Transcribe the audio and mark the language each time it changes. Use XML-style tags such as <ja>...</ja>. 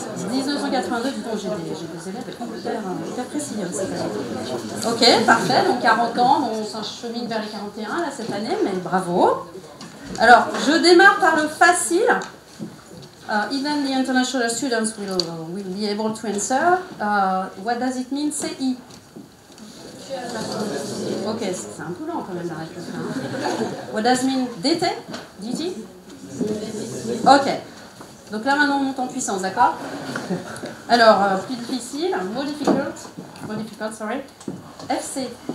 <fr>1982, du coup, j'ai des élèves hyper précis cette année. Ok, parfait, donc 40 ans, on s'achemine vers les 41 là, cette année, mais bravo. Alors, je démarre par le facile.</fr> <en>Even the international students will be able to answer. What does it mean, CI?</en> <fr>Ok, c'est un peu lent quand même la réponse.</fr> <en>Hein. What does it mean, DT? DT? Ok.</en> <fr>Donc là maintenant on monte en puissance, d'accord? Alors, plus difficile,</fr> <en>more difficult, sorry.</en> <fr>FC.</fr>